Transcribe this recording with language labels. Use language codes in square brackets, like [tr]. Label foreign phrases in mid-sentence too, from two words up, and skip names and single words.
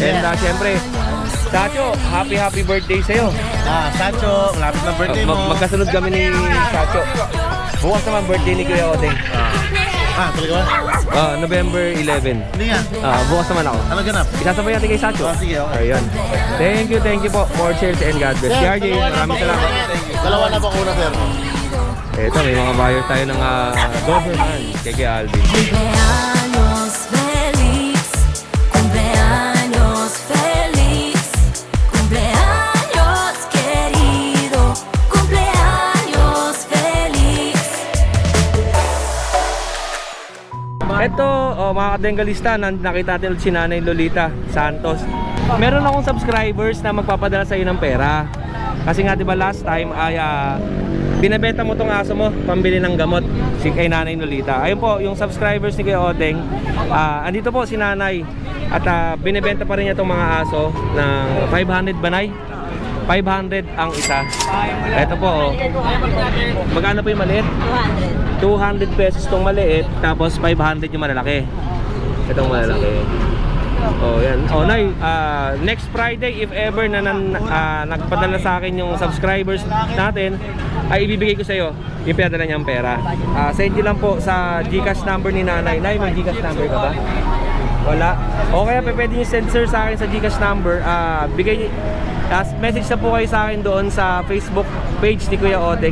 [tl] And syempre, Sacho, [en] happy birthday [tl] sa'yo. Sacho, malapit na birthday mo. Magkasunod kami ni Sacho. Bukas naman birthday ni Kuya Odeng. Talaga ba? November 11. Hindi nga. Bukas naman ako. Ano ganap? Isasabay natin kay Sacho. Sige, okay. Ayun. [en] Thank you [tl] po. [en] More sales and God bless. [tl] RJ, maraming salamat. Dalawa na bakuna, sir. Ito, may mga buyer tayo ng Doberman kay Alvin. [es] Cumpleaños feliz, cumpleaños feliz, cumpleaños querido, cumpleaños feliz. [tl] Ito, mga kadenggalista, nakita natin ulit si Nanay Lolita Santos. Meron akong subscribers na magpapadala sa iyo ng pera. Kasi nga 'di ba [en] last time [tl] ay binebenta mo tong aso mo pambili ng gamot si kay Nanay Lolita. Ayun po, yung subscribers ni Kuya Odeng, andito po si Nanay at binebenta pa rin niya tong mga aso ng 500 banay. 500 ang isa. Ito po, magkano po yung maliit? 200 pesos tong maliit, tapos 500 yung malalaki. Itong malalaki. Oh, yan. Oh, Nay, [en] next Friday if ever [tl] na nagpadala sa akin yung subscribers natin, ay ibibigay ko sa iyo yung pinadala niyang pera. Send nyo lang po sa GCash number ni Nanay. Nay, may GCash number ka ba? Wala. O kaya pwede nyo send sir sa akin sa GCash number. Message na po kayo sa akin doon sa Facebook page ni Kuya Odeng.